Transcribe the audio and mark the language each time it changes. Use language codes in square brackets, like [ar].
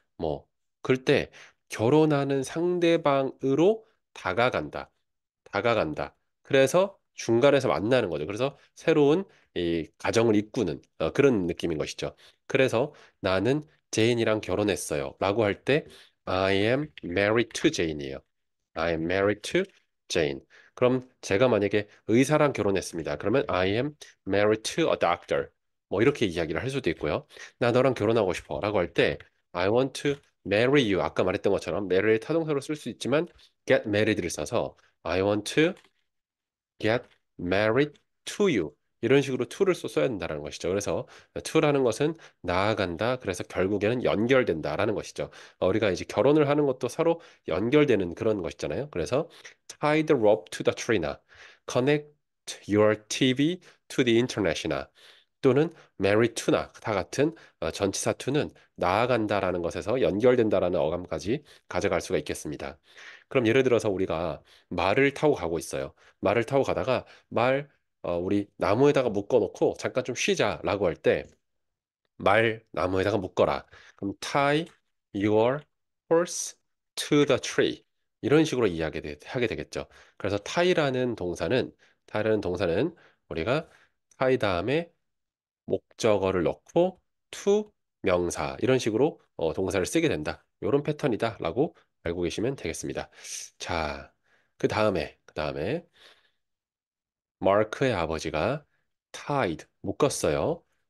[ko] 뭐 그럴 때 결혼하는 상대방으로 다가간다. 다가간다. 그래서 중간에서 만나는 거죠. 그래서 새로운 이 가정을 이꾸는 그런 느낌인 것이죠. 그래서 나는 제인이랑 결혼했어요. 라고 할 때 [en] I am married to Jane이에요. I am married to Jane. [ko] 그럼 제가 만약에 의사랑 결혼했습니다. 그러면 [en] I am married to a doctor. [ko] 뭐 이렇게 이야기를 할 수도 있고요. 나 너랑 결혼하고 싶어 라고 할 때 [en] I want to marry you. [ko] 아까 말했던 것처럼 marry를 타동사로 쓸 수 있지만 get married를 써서 [en] I want to get married to you. [ko] 이런 식으로 to를 써야 된다는 것이죠. 그래서 to라는 것은 나아간다. 그래서 결국에는 연결된다라는 것이죠. 우리가 이제 결혼을 하는 것도 서로 연결되는 그런 것이잖아요. 그래서 [en] tie the rope to the tree [ko] 나 [en] connect your TV to the internet [ko] 이나 또는 marry to나 다 같은 전치사 to는 나아간다라는 것에서 연결된다라는 어감까지 가져갈 수가 있겠습니다. 그럼 예를 들어서 우리가 말을 타고 가고 있어요. 말을 타고 가다가 우리 나무에다가 묶어놓고 잠깐 좀 쉬자라고 할 때 말 나무에다가 묶어라. 그럼 [en] tie your horse to the tree. [ko] 이런 식으로 하게 되겠죠. 그래서 tie라는 동사는 우리가 tie 다음에 목적어를 넣고 to 명사 이런 식으로 동사를 쓰게 된다. 이런 패턴이다라고 알고 계시면 되겠습니다. 자, 그 다음에 마크의 아버지가 tied 묶었어요.